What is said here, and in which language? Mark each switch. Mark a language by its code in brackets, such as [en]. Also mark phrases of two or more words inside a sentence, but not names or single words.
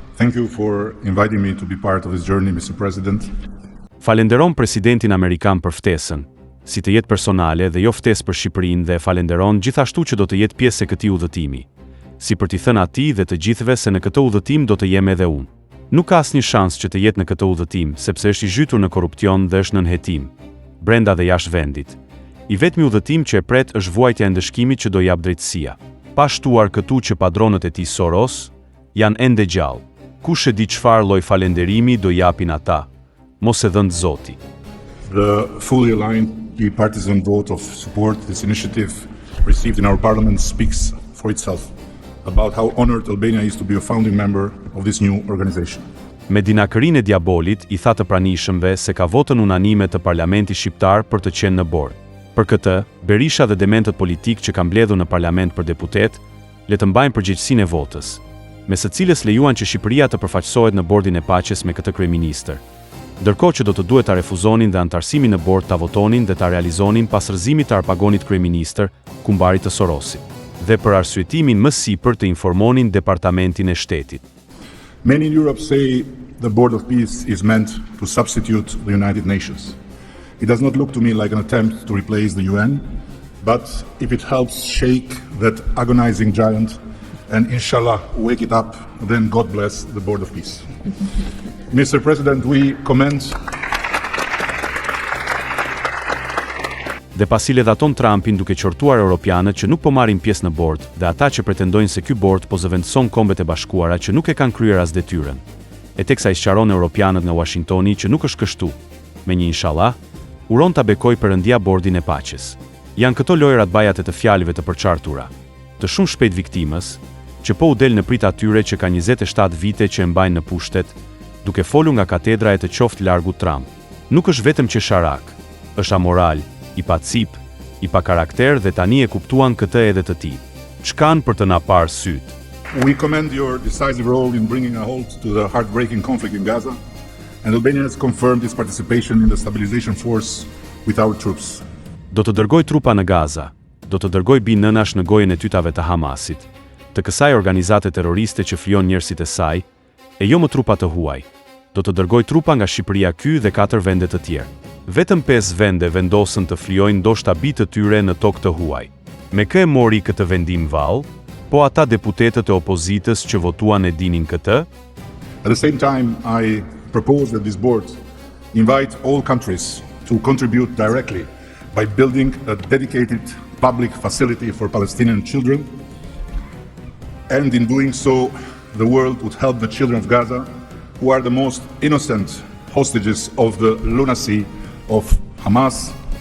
[en] Thank you for inviting me to be part of this journey, Mr. President. [sq] Falenderon presidentin amerikan për ftesën, si të jetë personale dhe jo ftesë për Shqipërinë, dhe falenderon gjithashtu që do të jetë pjesë e këtij udhëtimi. Si për t'i thënë atij dhe të gjithëve se në këtë udhëtim do të jem edhe unë. Nuk ka asnjë shans që të jetë në këtë udhëtim, sepse është i zhytur në korrupsion dhe është në nënhetim, brenda dhe jashtë vendit. I vetmi udhëtim që e pret është vuajtja e ndëshkimit që do jap drejtësia. Pa shtuar këtu që padronët e tij Soros janë ende gjallë. Kush e di çfarë lloj falenderimi do japin ata, mos e dhënë Zoti. [en] The fully aligned bipartisan vote of support this initiative received in our parliament speaks for itself about how honored Albania is to be a founding member of this new organization. [sq] Me dinakërinë e diabolit i tha të pranishëmve se ka votën unanime të parlamentit shqiptar për të qenë në bord. Për këtë, Berisha dhe dementët politik që kanë mbledhur në parlament për deputet, le të mbajnë përgjegjësinë e votës, me së cilës lejuan që Shqipëria të përfaqësohet në bordin e paqes me këtë kryeministër. Ndërkohë që do të duhet ta refuzonin dhe antarësimin në bord ta votonin dhe ta realizonin pas rrëzimit të arpagonit kryeministër, kumbarit të Sorosit, dhe për arsyetimin më sipër të informonin departamentin e shtetit. [en] Many in Europe say the Board of Peace is meant to substitute the United Nations. It does not look to me like an attempt to replace the UN, but if it helps shake that agonizing giant and inshallah wake it up, then God bless the Board of Peace. Mr. President, we commend. [sq] Dhe pasi ledhaton Trumpin duke qortuar europianët që nuk po marrin pjesë në bord, dhe ata që pretendojnë se ky bord po zëvendëson Kombet e Bashkuara që nuk e kanë kryer as detyrën. E teksa i sqaron europianët nga Washingtoni që nuk është kështu, me një inshallah, uron ta bekoj Perëndia bordin e paqes. Janë këto lojrat bajat e të fjalëve të përçartura, të shumë shpejt viktimës, që po u del në prit atyre që ka 27 vite që e mbajnë në pushtet, duke folur nga katedra e të qoftë largu Trump. Nuk është vetëm qesharak, është amoral, i pa cip, i pa karakter dhe tani e kuptuan këtë edhe të tij. Ç'kan për të na parë syt. [en] We commend your decisive role in bringing a halt to the heartbreaking conflict in Gaza, and Albania has confirmed its participation in the stabilization force with our troops. [sq] Do të dërgoj trupa në Gaza, do të dërgoj binënash në gojën e tytave të Hamasit, të kësaj organizate terroriste që flijon njerëzit e saj, e jo më trupa të huaj. Do të dërgoj trupa nga Shqipëria ky dhe 4 vende të tjerë. Vetëm 5 vende vendosën të flijojnë ndoshta bitë të tyre në tokë të huaj. Me kë e mori këtë vendim vallë? Po ata deputetët e opozitës që votuan e dinin këtë? [en] At the same time, I propose that this board invite all countries to contribute directly by building a dedicated public facility for Palestinian children, and in doing so, the world would help the children of Gaza, who are the most innocent hostages of the lunacy of Hamas,